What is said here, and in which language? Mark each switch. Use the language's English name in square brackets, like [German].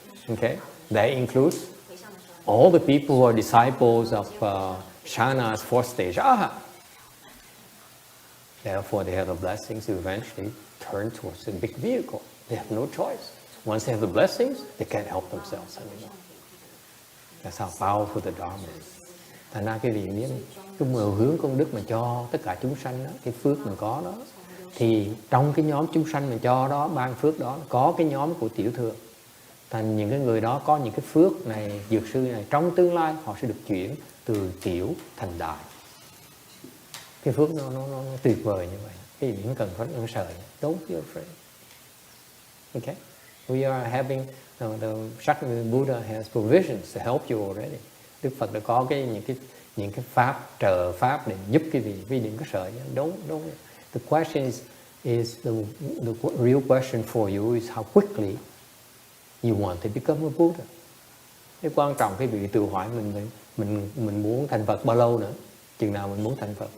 [English] Okay, that includes all the people who are disciples of Shana's fourth stage. Therefore, they have the blessings to eventually turn towards the big vehicle. They have no choice. Once they have the blessings, they can't help themselves anymore. That's how powerful the Dharma is. [Vietnamese] Thành ra cái vị biết, cái mười hướng công đức mà cho tất cả chúng sanh đó, cái phước mình có đó, thì trong cái nhóm chúng sanh mình cho đó, ban phước đó, có cái nhóm của tiểu thừa. Thành những cái người đó có những cái phước này, dược sư này, trong tương lai họ sẽ được chuyển từ tiểu thành đại. Cái phước nó tuyệt vời như vậy. Cái gì cũng cần phải sợ. [English] Don't feel afraid. Okay? We are having the Shakyamuni Buddha has provisions to help you already. [Vietnamese] Đức Phật đã có những cái pháp trợ pháp để giúp cái vị đừng có sợ. [English] Don't. The question is the real question for you is how quickly you want to become a Buddha. [Vietnamese] Cái quan trọng cái vị tự hỏi mình muốn thành Phật bao lâu nữa? Chừng nào mình muốn thành Phật?